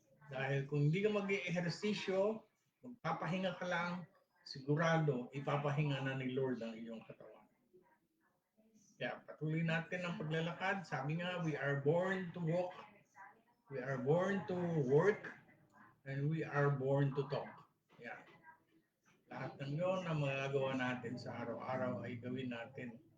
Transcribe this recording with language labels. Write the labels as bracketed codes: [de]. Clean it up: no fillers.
[tl] Dahil kung hindi ka mag-ehersisyo, magpapahinga ka lang, sigurado ipapahinga na ni Lord ang iyong katawan. Kaya patuloy natin ang paglalakad. Sabi nga, [en] we are born to walk, we are born to work, and we are born to talk. [tl] Yan. Lahat ng yun na magagawa natin sa araw-araw ay gawin natin.